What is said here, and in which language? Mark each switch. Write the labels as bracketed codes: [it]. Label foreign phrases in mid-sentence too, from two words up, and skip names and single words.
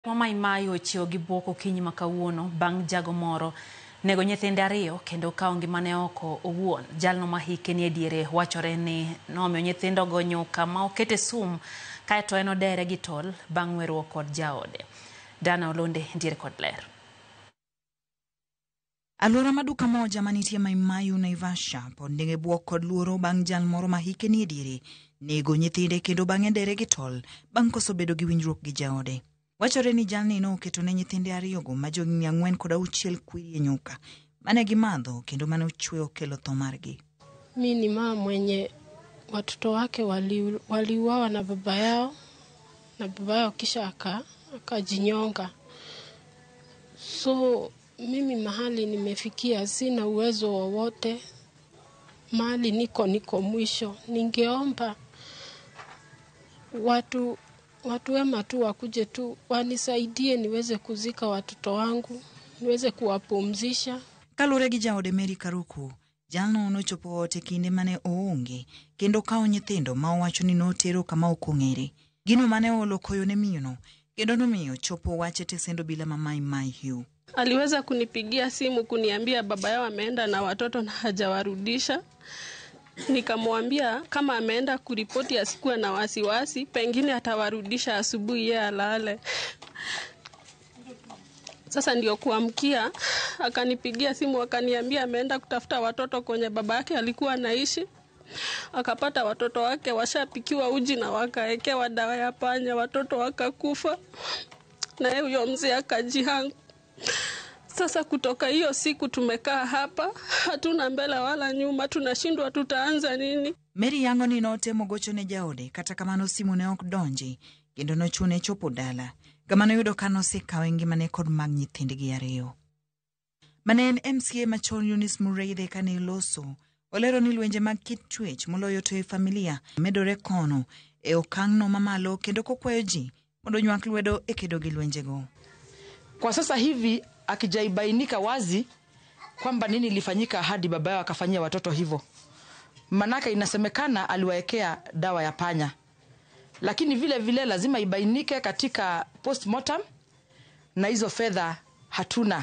[luo] Mai Mai ochiewo gi buok okinyi ma kawuono bang' jago moro nego nyithinde ariyo kendo kawo ngimane oko owuon. Jalno ma hike ni e diere wachore ni nomiyo nyithindogo nyuka ma okete sum kaeto en odere gi tol bang' weruok kod jaode. Dana Olonde ndiere kod ler. Alwora maduka moja manitie Mai Mahiu Naivasha pod nigi buok kod luoro bang' jal moro ma hike ni e diere nego nyithinde kendo bang'e dere gi tol bang' koso bedo gi winjruok gi jaode. Wachore ni jalni no keto ne nyithinde ariyogo ma jogni 4 kwiri e nyuka mane gimadho kendo mane ochweyo kelo tho margi. [sw] Mimi ni mama mwenye watoto wake waliuawa na baba yao kisha akajinyonga. So mimi mahali nimefikia sina uwezo wowote. Mahali niko mwisho. Ningeomba watu wema tu wakuje tu wanisaidie niweze kuzika watoto wangu, niweze kuwapumzisha. [luo] Kalure gi jaode Mary Karuku, jalno nochopo ote kinde mane oonge kendo kawo nyithindo ma owacho ni notero kama okong'ere. Gino mane olokoyo ne miyono kendo nomiyo chopo wache tesendo bila Mai Mahiu. [sw] Aliweza kunipigia simu kuniambia baba yao ameenda na watoto na hajawarudisha. Nikamwambia kama ameenda kuripoti asikuwe na wasiwasi, pengine atawarudisha asubuhi yeye alale. Sasa ndio kuamkia akanipigia simu akaniambia ameenda kutafuta watoto kwenye baba yake alikuwa anaishi. Akapata watoto wake washapikiwa uji na wakaekewa dawa ya panya, watoto wakakufa. Na yeye huyo mzee akajihang. Sasa kutoka hiyo siku tumekaa hapa, hatuna mbele wala nyuma, tunashindwa tutaanza nini. [luo] Mary yango ni note mogocho ne jaode kata kamano simu ne ok donji kendo nochune chopo dala. Kamano yudo kano sekawe ngimane kod mag nyithindgi ariyo. Mane en MCA machon Eunice Mureithi kane loso olero ni lwenje mag kit chwech moloyo to e familia medore kono e okang'no mamalo kendo kokwayo ji mondo nywak lwedo e kedo gi lwenjego. [sw] Kwa sasa hivi akijaibainika wazi kwamba nini ilifanyika hadi baba yao akafanyia watoto hivyo. Manaka inasemekana aliwaekea dawa ya panya. Lakini vile lazima ibainike katika postmortem na hizo fedha hatuna.